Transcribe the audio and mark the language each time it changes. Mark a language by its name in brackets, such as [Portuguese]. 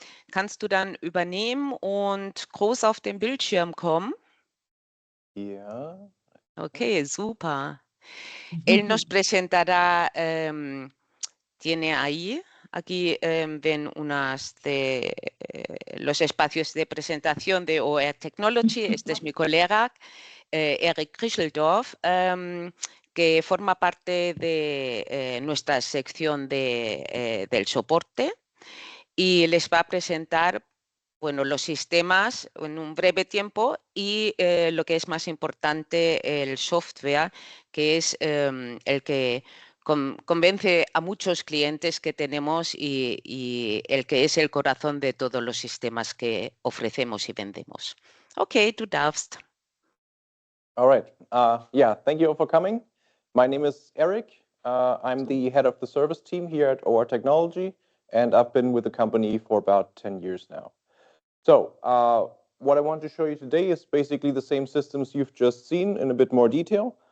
[German] Kannst du dann übernehmen und groß auf den Bildschirm kommen? Ja. Ok, super. [Spanish] Él nos presentará, tiene aquí ven unas de los espacios de presentación de OER Technology. Este es mi colega, Erik Kriseldorf, que forma parte de nuestra sección del soporte y les va a presentar los sistemas en un breve tiempo y lo que es más importante, el software, que es el que convence a muchos clientes que tenemos y el que es el corazón de todos los sistemas que ofrecemos y vendemos. [German] Ok, du darfst. [English] All right. Yeah, thank you all for coming. My name is Eric. I'm the head of the service team here at OR Technology, and I've been with the company for about 10 years now. So what I want to show you today is basically the same systems you've just seen in a bit more detail.